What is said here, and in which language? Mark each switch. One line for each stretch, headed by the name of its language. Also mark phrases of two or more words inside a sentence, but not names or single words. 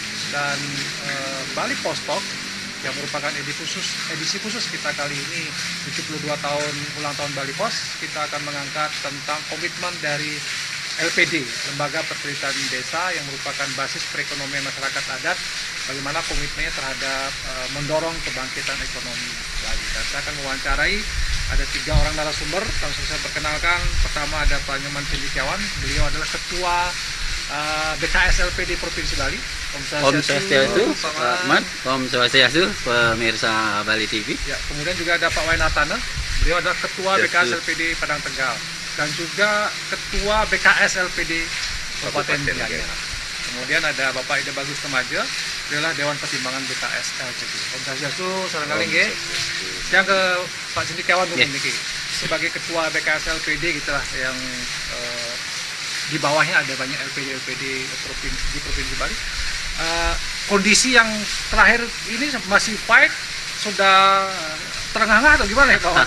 Indonesian: Dan Bali Post Talk yang merupakan edisi khusus kita kali ini 72 tahun ulang tahun Bali Pos, kita akan mengangkat tentang komitmen dari LPD, Lembaga Perserikatan Desa, yang merupakan basis perekonomian masyarakat adat, bagaimana komitmennya terhadap mendorong kebangkitan ekonomi Bali. Dan saya akan mewawancarai ada 3 orang narasumber. Langsung saya perkenalkan, pertama ada Pak Nyoman Cendekiawan, beliau adalah Ketua BKS LPD Provinsi Bali.
Sanskrit: Om Swastiastu,
Indonesian: Pak Ahmad.
Sanskrit: Om Swastiastu,
Indonesian: pemirsa Bali TV. Ya, kemudian juga ada Pak Wainatana, beliau adalah Ketua BKS LPD Padang Tegal, dan juga Ketua BKS LPD Kabupaten Gianyar. Kemudian ada Bapak Ida Bagus Temaja, beliau adalah Dewan Pertimbangan BKS LPD.
Sanskrit: Om Swastiastu,
Indonesian: salam ngaling nggih. Yang ke Pak Cendekiawan mungkin niki sebagai Ketua BKS LPD gitulah, yang di bawahnya ada banyak LPD di Provinsi Bali. Kondisi yang terakhir ini masih fight, sudah terengah-engah atau gimana ya Pak?